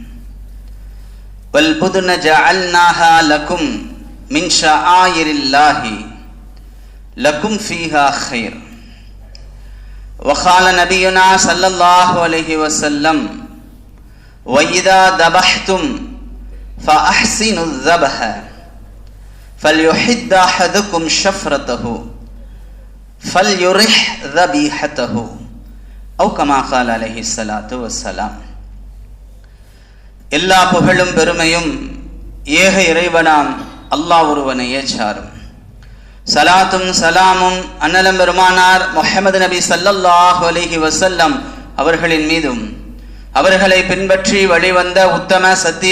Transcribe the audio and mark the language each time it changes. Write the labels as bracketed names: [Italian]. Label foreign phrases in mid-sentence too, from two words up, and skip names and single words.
[Arabic] والبدن جعلناها لكم من شعائر الله لكم فيها خير وقال نبينا صلى الله عليه وسلم وإذا ذبحتم فأحسنوا الذبح فليحد أحدكم شفرته فَلْيُرِحْ ذَبِيحَتَهُ أو كما قال عليه الصلاة والسلام. [Tamil] எல்லா புகழும் பெருமையும் ஏக இறைவனாம் அல்லாஹ் ஒருவனையே சாரும். சலாத்தும் சலாமும் அன்னலம் பெருமானார் முஹம்மது நபி [Arabic] صلى الله عليه وسلم [Tamil] அவர்களின் மீதும் அவர்களை பின்பற்றி வழிவந்த உத்தம சத்திய